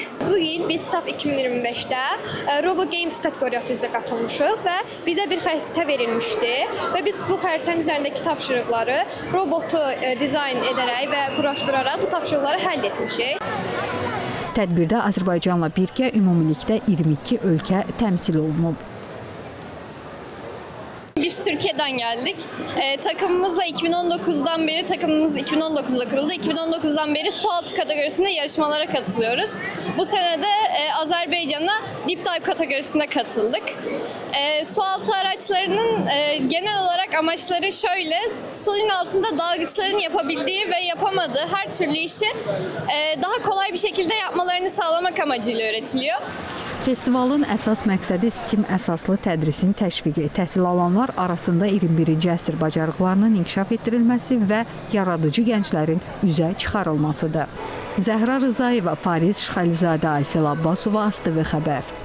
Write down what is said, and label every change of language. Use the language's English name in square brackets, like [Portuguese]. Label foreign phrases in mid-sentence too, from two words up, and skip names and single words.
[Azerbaijani] Bu il biz SAF 2025-də Robo Games kateqoriyası üzrə qatılmışıq və bizə bir xəritə verilmişdi və biz bu xəritənin üzərindəki tapşırıqları robotu dizayn edərək və quraşdıraraq bu tapşırıqları həll etmişik. Tədbirdə Azərbaycanla birgə ümumilikdə 22 ölkə təmsil olunub. [Turkish] Biz Türkiye'den geldik. Takımımızla 2019'dan beri takımımız 2019'da kuruldu. 2019'dan beri sualtı kategorisinde yarışmalara katılıyoruz. Bu sene de Azerbaycan'a Deep Dive kategorisinde katıldık. Sualtı araçlarının genel olarak amaçları şöyle: suyun altında dalgıçların yapabildiği ve yapamadığı her türlü işi daha kolay bir şekilde yapmalarını sağlamak amacıyla üretiliyor. [Azerbaijani] Festivalın əsas məqsədi STEAM əsaslı tədrisin təşviqi, təhsil alanlar arasında 21-ci əsr bacarıqlarının inkişaf etdirilməsi və yaradıcı gənclərin üzə çıxarılmasıdır. Zəhra Rızayeva, Fariz Şıxəlizadə, Aysel Abbasova, ASTV Xəbər.